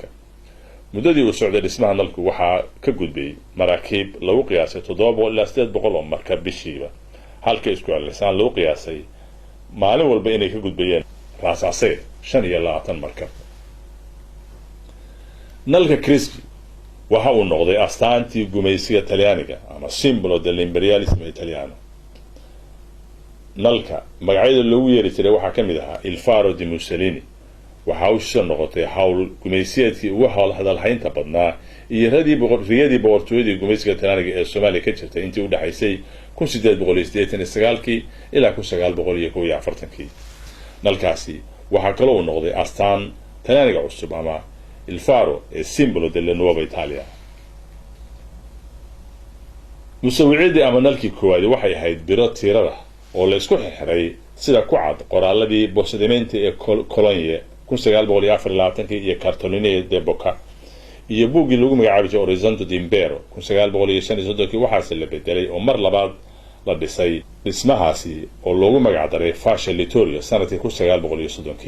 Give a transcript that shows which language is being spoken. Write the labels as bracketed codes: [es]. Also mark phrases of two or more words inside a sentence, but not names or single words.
[so] muddadii uu socday dhismaha nalku waxaa ka gudbay maraakiib lagu qiyaasay 700 ilaa 800 oo markab bishiiba halka isku celcelisaan lagu qiyaasay maalin walba inay ka gudbayeen Ras Hussein 25 markab. nalka Crispi waxa uu noqday astaantii gumaysiga Talyaaniga ama [it] simbolo dell'imperialismo italiano. [so] nalka magacyada loogu yeeri jiray waxaa ka mid ahaa Il Faro di Mussolini. waxa uu soo noqotay hawl gumaysiyeedkii ugu hadalhaynta badnaa iyo riyadii boqortooyadii gumaysiga Talyaaniga ee Soomaaliya ka jirtay intii u dhaxaysay 1889 ilaa 1941. nalkaasi waxa kale oo noqday astaan Talyaaniga cusub ama [it] Il Faro è simbolo della nuova Italia. [so] musawiciidii ama nalkii koowaad waxay ahayd biro tiirada oo la isku xirxiray sida ku cad qoraaladii Procedimenti e Cologne 1924 iyo Cartoline de Boca iyo buuggii lagu magacaabi jiray Orizzonte d'Impero 1935 waxaase la bedelay oo mar labaad la dhisay dhismahaasi oo loogu magac daray Fascia Littorio sanadkii 1930.